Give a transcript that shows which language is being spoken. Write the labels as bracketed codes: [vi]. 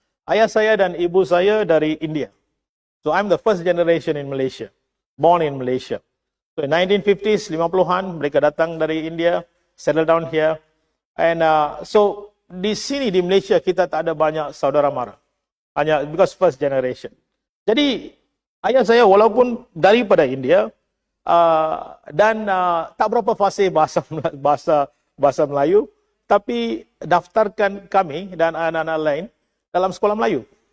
[ms] Ayah saya dan ibu saya dari India. [en] So I'm the first generation in Malaysia, born in Malaysia. So in 1950s, [ms] 50-an, mereka datang dari India, [en] settle down here. And so [ms] di sini di Malaysia kita tak ada banyak saudara mara. Hanya [en] because first generation. [ms] Jadi ayah saya walaupun daripada India dan tak berapa fasih bahasa Melayu, tapi daftarkan kami dan anak-anak lain dalam sekolah Melayu.